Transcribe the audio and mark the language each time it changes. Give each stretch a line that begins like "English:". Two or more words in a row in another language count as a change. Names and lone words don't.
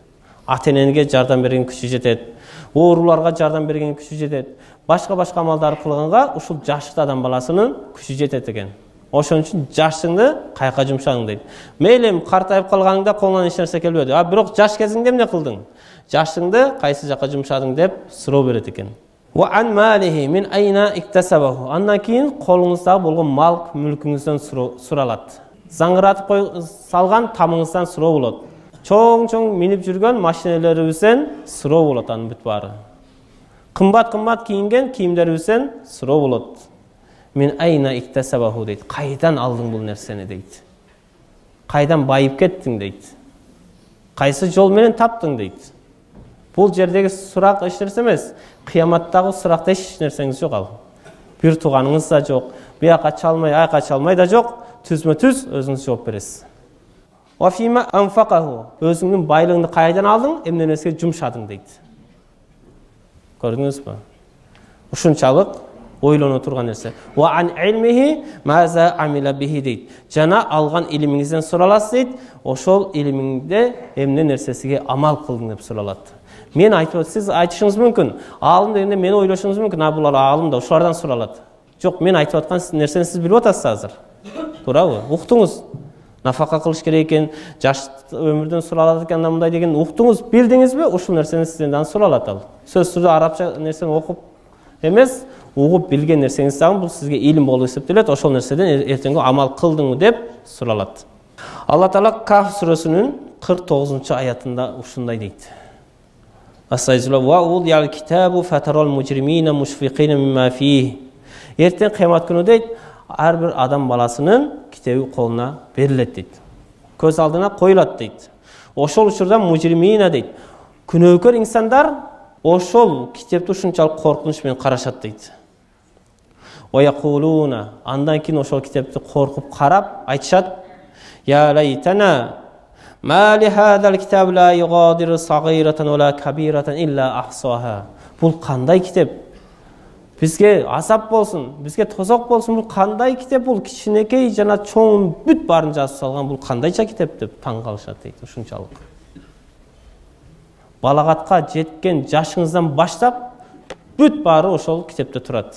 Kyrgyz: Ата-энеге жардам берген күчү жетет. Ооруларга жардам берген күчү жетет. Башка амалдар кылганга ушул жаштыкта адам баласынын күчү жетет экен. Ошон үчүн жаштыгыңды кайга жумшаң дейт. Мейлим картайып калганыңда колуңан эч нерсе келбеди. Бирок жаш кезиңде эмне кылдың? Жаштыгыңды кайсы жака жумшадың деп суроо берет экен.
Arabic: وعن ماله من أين اكتسبه.
Kyrgyz: Андан кийин колуңузда болгон мал мүлкүңүздөн суралат. Заңыратып салган тамыңыздан суроо болот. Чоң минип жүргөн машиналарыбыздан суроо болот, анын бүт баары. Кымбат кийинген кийимдерибизден суроо болот.
Arabic: من أين اكتسبه дейт.
Kyrgyz: Кайдан алдың бул нерсени дейт. Кайдан байып кеттиң дейт. Кайсы жол менен таптың дейт. Бул жердеги сурак эч нерсе эмес. Кыяматтагы суракта эч нерсеңиз жок ал. Бир тууганыңыз да жок, бияка чалмай, айка чалмай да жок, түзмө-түз өзүңүз жооп бересиз.
Arabic: وفيما أنفقه,
Kyrgyz: өзүңдүн байлыгыңды кайдан алдың, эмне нерсеге жумшадың дейт. Көрдүңүзбү? Ушунчалык ойлоно турган нерсе.
Arabic: وعن علمه ماذا عمل به дейт.
Kyrgyz: Жана алган илимиңизден сураласыз дейт. Ошол илимиңде эмне нерсесиге амал кылдың деп суралат. Мен айтып, сиз айтышыңыз мүмкүн. Алым дегенде мени ойлошуңуз мүмкүн. Булар алым да ушулардан суралат. Жок, мен айтып аткан нерсени сиз билип атасыз азыр. Туурабы? Уктуңуз. Нафака кылыш керек экен, жаш өмүрдөн суралат экен, мындай деген уктуңуз, билдиңизби? Ушул нерсени сизден суралат ал. Сөз түрдө арабча нерсени окуп эмес, угуп билген нерсеңиз дагы бул сизге илим болуп эсептелет. Ошол нерседен эртеңги амал кылдыңбы деп суралат. Алла Таала Каф сүрөсүнүн 49-аятында ушундай дейт.
Arabic: ووضع الكتاب فترى المجرمين مشفقين مما فيه.
Kyrgyz: Эртең кыямат күнү дейт, ар бир адам баласынын китеби колуна берилет дейт. Көз алдына коюлат дейт. Ошол учурда мужримина дейт. Күнөөкөр инсандар ошол китепти ушунчалык коркунуч менен карашат дейт.
Arabic: ويقولون,
Kyrgyz: андан кийин ошол китепти коркуп карап айтышат:
Arabic: "يا ويلتنا مال هذا الكتاب لا يغادر صغيرة ولا كبيرة إلا أحصاها."
Kyrgyz: Бул кандай китеп? Бизге азап болсун, бизге тозок болсун, бул кандай китеп? Бул кичинекей жана чоң бүт баарын жазып салган, бул кандайча китеп деп таң калышат дейт. Ушунчалык. Балагатка жеткен жашыңыздан баштап бүт баары ошол китепте турат.